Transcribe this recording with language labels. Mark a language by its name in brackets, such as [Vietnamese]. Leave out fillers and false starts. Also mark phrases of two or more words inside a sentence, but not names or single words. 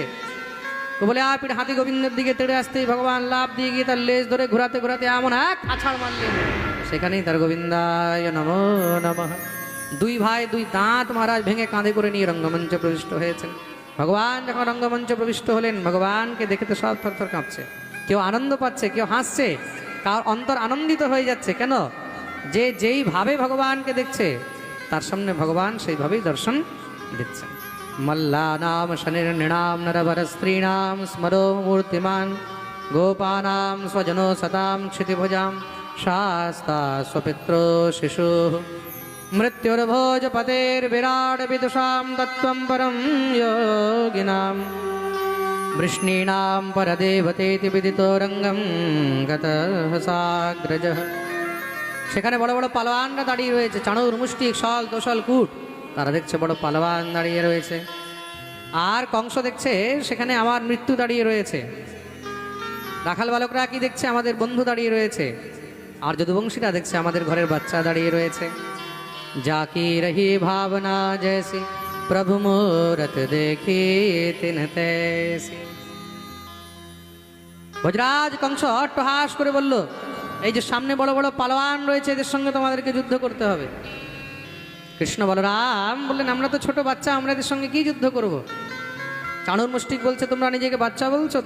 [Bangla] কুবলয়াপির হাতি গোবিন্দের দিকে তেড়ে আসতেই ভগবান লাফ দিয়ে গিয়ে তার লেজ ধরে ঘোরাতে ঘোরাতে এমন এক আছাড় মারলেন, সেখানেই তার [Sanskrit] গোবিন্দায় নমো নমঃ [Bangla] 2 ভাই 2 দাঁত মহারাজ ভেঙে কাঁধে করে নিয়ে রঙ্গমঞ্চে প্রবিষ্ট হয়েছেন। ভগবান যখন রঙ্গমঞ্চে প্রবিষ্ট হলেন, ভগবানকে দেখে তো সব থরথর কাঁপছে। কেউ আনন্দ পাচ্ছে, কেউ হাসছে, কার অন্তর আনন্দিত হয়ে যাচ্ছে। কেন? যে যেইভাবে ভগবানকে দেখছে তার সামনে ভগবান সেইভাবেই দর্শন দিচ্ছেন। [Sanskrit] মল্লানাম শনির্নৃণাম নরবর স্ত্রীণাম স্মরো মূর্তিমান গোপানাম স্বজনো সতাম ক্ষিতিভুজাম শাস্তা স্বপিত্র শিশু মৃত্যুর্ভোজপতের্বিরাট বিদুষাম তত্ত্বম পরম যোগিনাম বৃষ্ণীনাম পরদেবতেতি বিদিতো রঙ্গম গতঃ সাগ্রজঃ। [Bangla] সেখানে বড় বড় পালোয়ানরা দাঁড়িয়ে রয়েছে। চাণুর মুষ্টিক শল তোষল কূট, তারা দেখছে বড় পালোয়ান দাঁড়িয়ে রয়েছে। আর কংস দেখছে সেখানে আমার মৃত্যু দাঁড়িয়ে রয়েছে। রাখাল বালকরা কি দেখছে? আমাদের বন্ধু দাঁড়িয়ে রয়েছে। আর যদুবংশীরা দেখছে আমাদের ঘরের বাচ্চা দাঁড়িয়ে রয়েছে। [Awadhi] जाकी रही भावना जैसी प्रभु मूरत देखी तिन तैसी। [Bangla] বজরাজ কংস টহাস করে বলল, এই যে সামনে বড় বড় পালোয়ান রয়েছে, এদের সঙ্গে তোমাদেরকে যুদ্ধ করতে হবে। কৃষ্ণ বলরাম বললেন, আমরা তো ছোট বাচ্চা, আমরা এদের সঙ্গে কি যুদ্ধ করব? চাণুর মুষ্টিক বলছে, তোমরা নিজেকে বাচ্চা বলছো?